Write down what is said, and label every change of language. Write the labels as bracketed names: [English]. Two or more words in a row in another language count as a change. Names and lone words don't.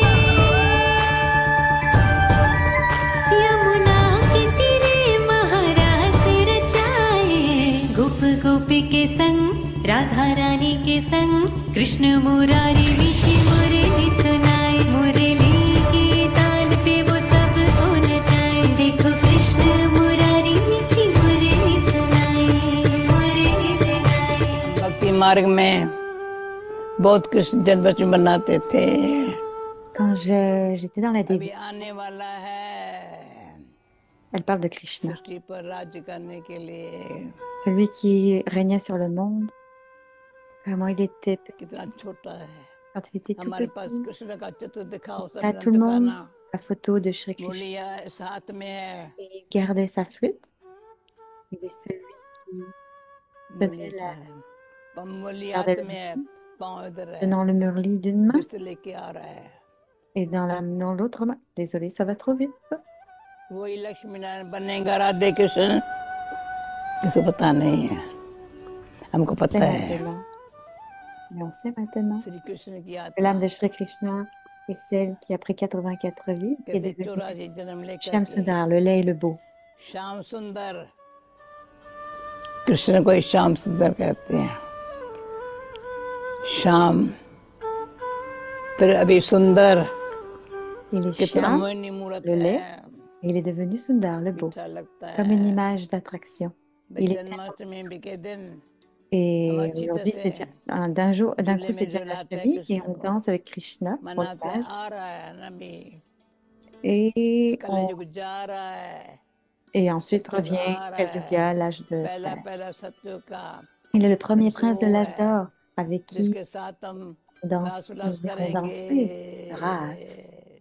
[Hindi] यमुना के तीरे महारास रचाए गोप गोपी के संग राधा रानी के संग कृष्ण मुरारी विषि मुरली सुनाए मुरली के ताल पे वो सब हो नचाए देखो कृष्ण मुरारी विषि मुरली सुनाए मुरली सुनाए। भक्ति मार्ग में बहुत कृष्ण जन्माष्टमी मनाते थे। [French] J'étais dans la [Hindi] अभी [French] dévotion, [Hindi] आने वाला है [French] elle parle de Krishna, [Hindi] सृष्टि पर राज्य करने के लिए। [French] celui qui régnait sur le monde, comment il était [Hindi] कितना छोटा है, [French] quand il était tout [Hindi] हमारे पास [French] petit. [Hindi] कृष्ण का चित्र दिखाओ सब [French] À tout le monde, [Hindi] दिखाना। [French] la photo de Shri Krishna. [Hindi] मुरलिया इस हाथ में है, [French] Et il gardait sa flûte. Il est celui qui [Hindi] मुरली [French] tenait la, [Hindi] मुरली [French] gardait [Hindi] हाथ [French] le [Hindi] में है, [French] murli, [Hindi] पाँव इधर है, [French] tenant le murli d'une main [Hindi] बिस्तर लेके आ रहा है। [French] et dans l'autre main. Désolée, ça va trop vite. [Hindi] वही लक्ष्मी नारायण बनेगा राधे कृष्ण, किसी को पता नहीं है, हमको [French] C'est [Hindi] पता है। [French] maintenant. Mais on sait maintenant [Hindi] श्री कृष्ण की [French] que l'âme [Hindi] आत्मा [French] de Shri Krishna est celle qui a pris 84 vies, qui est [Hindi] कैसे [French] devenue [Hindi] 84 जन्म लेकर [French] Shyam [Hindi] के [French] Sundar, le lait et le beau. [Hindi] श्याम सुंदर, कृष्ण को ही श्याम सुंदर कहते हैं। श्याम फिर अभी सुंदर, [French] Il est [Hindi] कितना [French] Shyam, [Hindi] मोहिनी मूर्त [French] le lait, [Hindi] है, [French] et il est devenu Sundar, le beau, [Hindi] मीठा लगता [French] comme une [Hindi] है। [French] image d'attraction. Il est [Hindi] जन्माष्टमी के दिन [French] Et [Hindi] हम अच्छी तरह [French] aujourd'hui, [Hindi] से [French] c'est d'un jour, d'un [Hindi] झूले [French] coup, c'est [Hindi] में झुलाते हैं [French] Janmashtami et [Hindi] कृष्ण [French] on [Hindi] को, [French] danse avec Krishna sur le [Hindi] मनाते [French] plage [Hindi] आ रहा है ना भी, [French] et, [Hindi] कलयुग जा रहा है, [French] et ensuite [Hindi] सतयुग [French] revient [Hindi] आ रहा [French] Kal [Hindi] है, [French] Yuga, l'âge de [Hindi] पहला [French] fer. [Hindi] पहला सतयुग का [French] Il est le premier prince de [Hindi] वो [French] l'âge [Hindi] है [French] d'or avec qui [Hindi] जिसके साथ हम [French] on [Hindi] रास [French] nous [Hindi] उल्लास [French] irons danser [Hindi] करेंगे। [French] grâce.